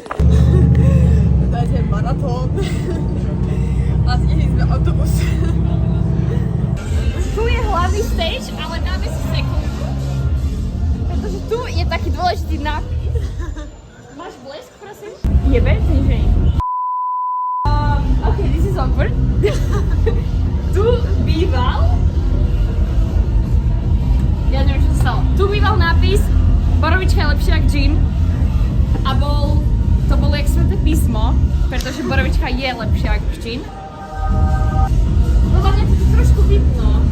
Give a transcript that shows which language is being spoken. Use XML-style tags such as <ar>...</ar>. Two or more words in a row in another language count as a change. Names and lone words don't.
<sk>Dajte maratón. A stihli sme autobus. Tu je hlavný stage, ale dáme si sekundu. Pretože tu je taký dôležitý nápis. Máš blesk, prosím? Jebe? Nižej.</sk> <en>Okay, this is awkward.</en> <sk>Tu býval... Ja neviem, čo sa stalo. Tu býval nápis Borovička je lepšia jak gin. A to bolo jak sväté písmo, pretože Borovička je lepšia jak gin. No na mňa to tu trošku vidno.</sk>